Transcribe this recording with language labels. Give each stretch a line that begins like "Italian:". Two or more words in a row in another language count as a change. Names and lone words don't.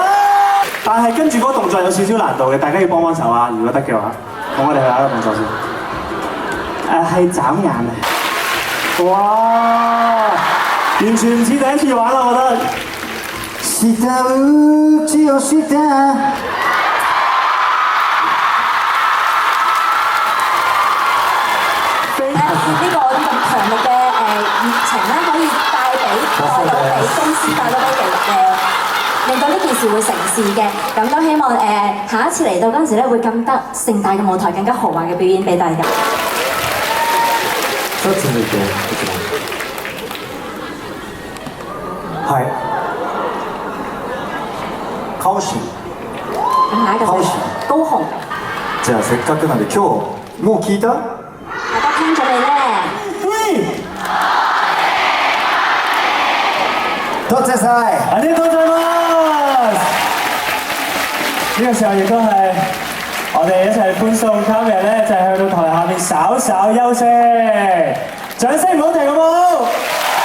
Cantonese: 但係跟住嗰個動作有少少難度嘅，大家要幫幫手啊！如果得嘅話，咁我哋去下一個動作先。係眨眼啊！哇！完全唔似第一次玩啦，我覺得。
Japanese: 下打ちをした。
Cantonese: 呢個咁強力嘅熱情咧，可以帶到俾公司，帶到俾令到呢件事會成事嘅。咁都希望下一次嚟到嗰陣時咧，會更得盛大嘅舞台，更加豪華嘅表演俾大家。
Japanese: 続いていきます。はい。
Cantonese: 高雄。下一個就係高雄。
Japanese: じゃあせっかくなんで今日もう聞いた？
Cantonese: 大家聽咗未咧？多謝晒。
Japanese: ありがとうございます。
Cantonese: 呢個時候亦都係我哋一齊歡送今日咧，就係去到台下面稍稍休息。掌聲唔好停好冇？